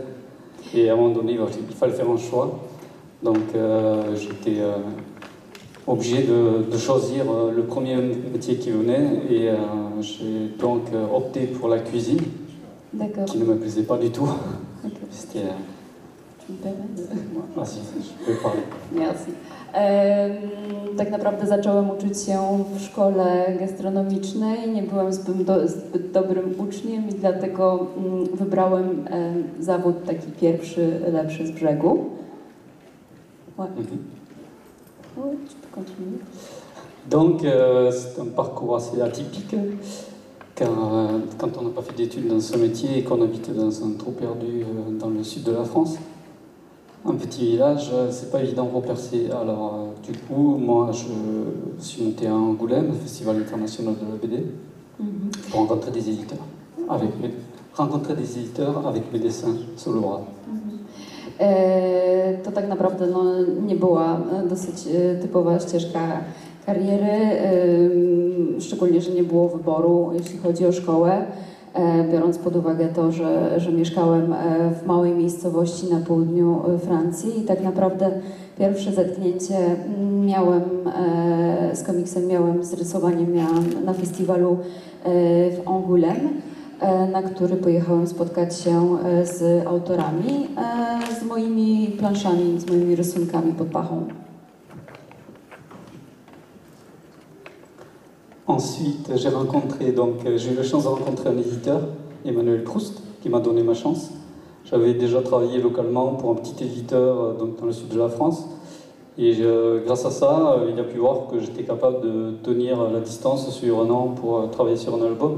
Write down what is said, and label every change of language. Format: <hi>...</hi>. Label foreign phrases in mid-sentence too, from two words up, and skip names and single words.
<fr>Et à un moment donné, il fallait faire un choix. Donc j'étais obligé de choisir le premier métier qui venait et j'ai donc opté pour la cuisine, qui ne me plaisait pas du tout. C'était... Tu me permets de... Ah si, je peux parler. Merci.</fr> <pl>Tak naprawdę zacząłem uczyć się w szkole gastronomicznej, nie byłem zbyt dobrym uczniem i dlatego wybrałem zawód taki pierwszy, lepszy z brzegu.</pl> <fr>Oui, tu peux continuer. Donc, c'est un parcours assez atypique, car quand on n'a pas fait d'études dans ce métier et qu'on habite dans un trou perdu dans le sud de la France, un petit village, c'est pas évident pour percer. Alors, du coup, moi, je suis monté à Angoulême, le Festival international de la BD, pour rencontrer des éditeurs, avec mes dessins sur le bras.</fr> <pl>To tak naprawdę nie była dosyć typowa ścieżka kariery, szczególnie, że nie było wyboru, jeśli chodzi o szkołę, biorąc pod uwagę to, że mieszkałem w małej miejscowości na południu Francji i tak naprawdę pierwsze zetknięcie z komiksem miałem, z rysowaniem miałam na festiwalu w Angoulême, na który pojechałem spotkać się z autorami, z moimi planszami, z moimi rysunkami pod pachą.</pl> <fr>Ensuite, j'ai eu la chance de rencontrer un éditeur, Emmanuel Proust, qui m'a donné ma chance. J'avais déjà travaillé localement pour un petit éditeur dans le sud de la France. Et grâce à ça, il a pu voir que j'étais capable de tenir la distance sur un an pour travailler sur un album.</fr>